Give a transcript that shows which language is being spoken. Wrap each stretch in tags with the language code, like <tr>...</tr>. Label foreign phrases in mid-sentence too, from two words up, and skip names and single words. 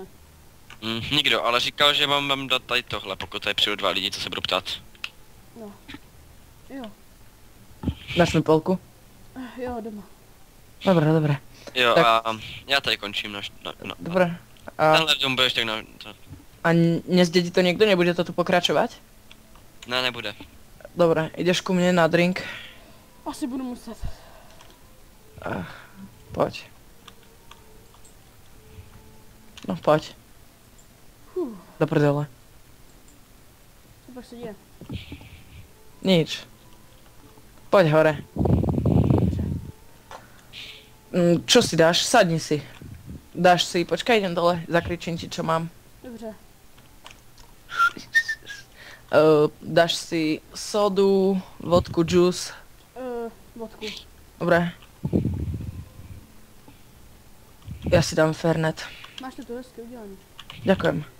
<cs>Nikdo, ale říkal, že mám dát tady tohle, pokud tady přijdu 2 lidi, co se budou ptát. No. Jo. Dáš mi polku? Jo, doma.</cs> <sk>Dobre. Jo, Tak.</sk> <cs>a já tady končím</cs> <sk>Dobre. A,</sk> <cs>tenhle dům budeš tak</cs> <sk>a nezdedí to niekto? Nebude to tu pokračovať?</sk> <cs>Ne, nebude.</cs> <sk>Dobre, ideš ku mne na drink?</sk> <cs>Asi budu muset.</cs> <sk>Poď. No poď. Do prdele.</sk> <cs>Co pak se děje?</cs> <sk>Nič. Poď hore. Čo si dáš? Sadni si. Dáš si, počkaj, idem dole, zakričím ti, čo mám.</sk> <cs>Dobře.</cs> <sk>Dáš si sodu, vodku, džus. fotku.</sk> <cs>Dobré. Já si dám Fernet. Máš to tu hezky udělaný.</cs> <sk>Ďakujem.</sk>